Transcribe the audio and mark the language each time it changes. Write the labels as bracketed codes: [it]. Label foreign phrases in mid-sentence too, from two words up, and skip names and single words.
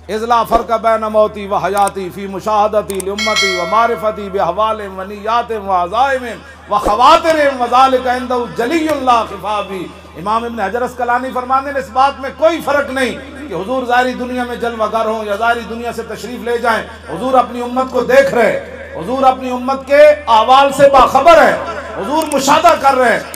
[ar] اذ لا فرق بین موتی و حیاتی فی مشاہدتی لامتی و معرفتی بحوال و نیات و عزائم و خواتر و ذالک عندہ جلی لا خفا بھی۔ [ur] امام ابن حجر اسقلانی فرماتے ہیں اس بات میں کوئی فرق نہیں کہ حضور ظاہری دنیا میں جلوہ گر ہوں یا ظاہری دنیا سے تشریف لے جائیں، حضور اپنی امت کو دیکھ رہے، حضور اپنی امت کے احوال سے باخبر ہے، حضور مشاہدہ کر رہے ہیں۔